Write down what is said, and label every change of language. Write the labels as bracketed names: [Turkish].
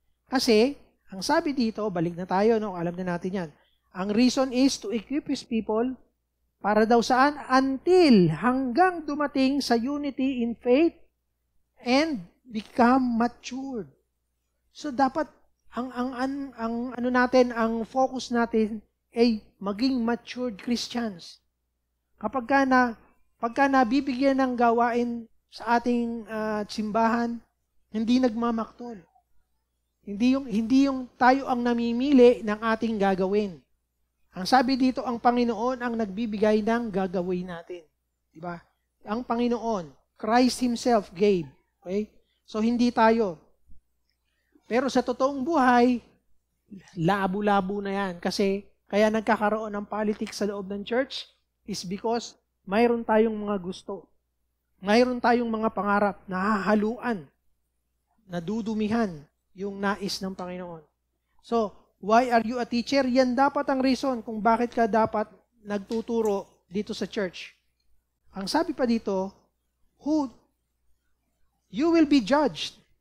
[Filipino] Kasi, ang sabi dito, balik na tayo, no? Alam na natin yan. [English] Ang reason is to equip His people [Filipino] para daw saan? [English] Until [Filipino] hanggang dumating sa [English] unity in faith and become matured. [Filipino] So dapat ang ano natin, ang focus natin ay maging matured Christians. Pagka nabibigyan ng gawain sa ating simbahan, hindi nagmamaktol. Hindi yung tayo ang namimili ng ating gagawin. Ang sabi dito, ang Panginoon ang nagbibigay ng gagawin natin. Diba? [English] Ang Panginoon, Christ Himself gave. [Filipino] Okay? So hindi tayo. Pero sa totoong buhay, labo-labo na yan. Kasi kaya nagkakaroon ng politics sa loob ng church is because mayroon tayong mga gusto. Mayroon tayong mga pangarap na hahaluan, nadudumihan yung nais ng Panginoon. [English] So, why are you a teacher? [Filipino] Yan dapat ang reason kung bakit ka dapat nagtuturo dito sa church. Ang sabi pa dito, [English] you will be judged.